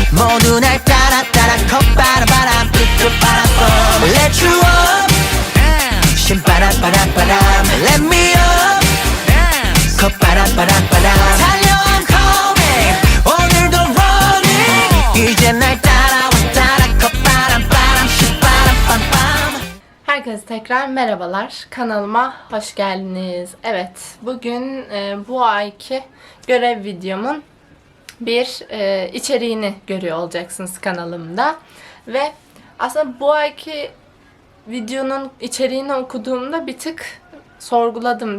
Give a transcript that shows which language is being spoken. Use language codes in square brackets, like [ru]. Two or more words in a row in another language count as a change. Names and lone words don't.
[ko] 모두 날 따라 따라 콧바람 삐뚤바람 [en] Let you up [ko] 신바람 [en] Let me up [ko] 콧바람 달려 [en] I'm coming [ko] 오늘도 running 이제 날 따라와 따라 콧바람 신바람 [tr] Herkese tekrar merhabalar. Kanalıma hoş geldiniz. Evet, bugün bu ayki görev videomun bir içeriğini görüyor olacaksınız kanalımda. Ve aslında bu ayki videonun içeriğini okuduğumda bir tık sorguladım.